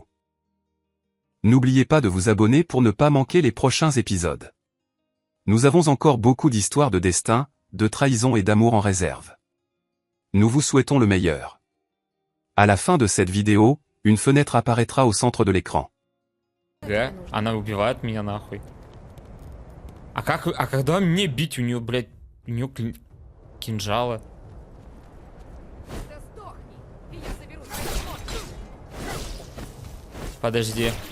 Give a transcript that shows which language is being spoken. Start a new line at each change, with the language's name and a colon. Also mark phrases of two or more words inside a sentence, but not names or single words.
French: N'oubliez pas de vous abonner pour ne pas manquer les prochains épisodes. Nous avons encore beaucoup d'histoires de destin, de trahison et d'amour en réserve. Nous vous souhaitons le meilleur. À la fin de cette vidéo, une fenêtre apparaîtra au centre de l'écran.
Russian: Она убивает меня нахуй. А когда мне бить? У нее, блядь, у нее кинжалы. Подожди.